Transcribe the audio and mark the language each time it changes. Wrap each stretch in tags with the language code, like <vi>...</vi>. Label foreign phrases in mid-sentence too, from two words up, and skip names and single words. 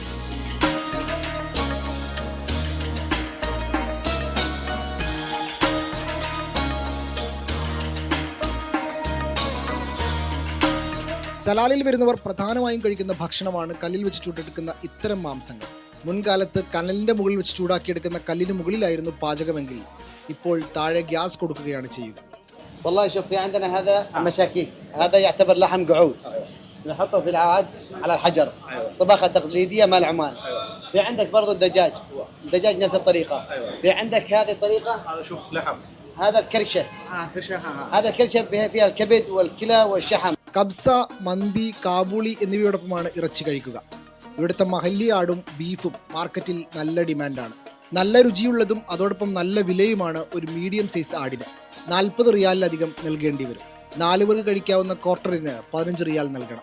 <ml>സലാലയിൽ വരുന്നവർ പ്രധാനമായും കഴിക്കുന്ന ഭക്ഷണമാണ് കല്ലിൽ വെച്ച് ചൂടെടുക്കുന്ന ഇത്തരം മാംസങ്ങൾ. മുൻകാലത്ത് കനലിന്റെ മുകളിൽ വെച്ച് ചൂടാക്കിയെടുക്കുന്ന കല്ലിന് മുകളിലായിരുന്നു പാചകമെങ്കിൽ ഇപ്പോൾ താഴെ ഗ്യാസ് കൊടുക്കുകയാണ് ചെയ്യുക.</ml> <ar>والله شوف في عندنا هذا مشاكيك، هذا يعتبر لحم قعود نحطه في العاد على الحجر. طبخة تقليدية مال عمان. في عندك برضو الدجاج نفس الطريقة. في عندك هذه الطريقة، هذا شوف لحم، هذا الكرشة، كرشه، هذا الكرشة فيها الكبد والكلى والشحم.</ar> <ml>കബ്സ, മന്തി, കാബൂളി എന്നിവയോടൊപ്പമാണ് ഇറച്ചി കഴിക്കുക. ഇവിടുത്തെ മഹല്ലി ആടും ബീഫും മാർക്കറ്റിൽ നല്ല ഡിമാൻഡാണ്. നല്ല രുചിയുള്ളതും അതോടൊപ്പം നല്ല വിലയുമാണ് ഒരു</ml> <en>medium size</en> <ml>ആടിന്. 40 റിയാലിലധികം നൽകേണ്ടി വരും. 4 പേർക്ക് കഴിക്കാവുന്ന ക്വാർട്ടറിന് 15 റിയാൽ നൽകണം.</ml>